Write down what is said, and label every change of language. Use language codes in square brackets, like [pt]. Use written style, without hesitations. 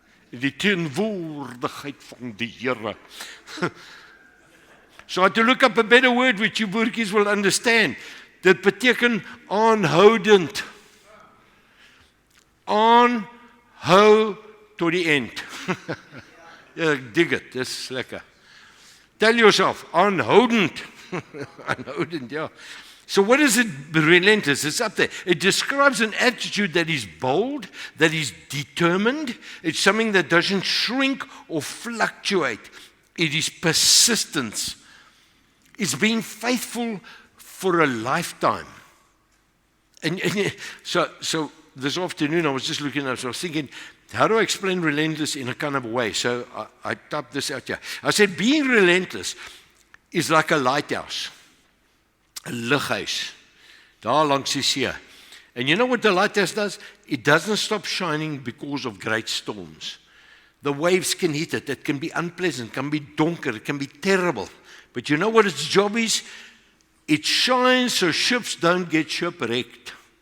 [af] Die teenwoordigheid van die Here. [en] So I had to look up a better word which you boertjies will understand. [af] Dit beteken aanhoudend. Aanhou tot die end. Ja, ek dig it, dis lekker. [en] Tell yourself, [af] aanhoudend. Aanhoudend, ja. [en] So what is it, relentless? It's up there. It describes an attitude that is bold, that is determined. It's something that doesn't shrink or fluctuate. It is persistence. It's being faithful for a lifetime. And so this afternoon I was just looking at it, so I was thinking, how do I explain relentless in a kind of way? So I typed this out here. I said, being relentless is like a lighthouse. [af] 'n lighuis, daar langs die see. [en] And you know what the lighthouse does? It doesn't stop shining because of great storms. The waves can hit it. It can be unpleasant, it can be donker, it can be terrible. But you know what its job is? It shines so ships don't get shipwrecked.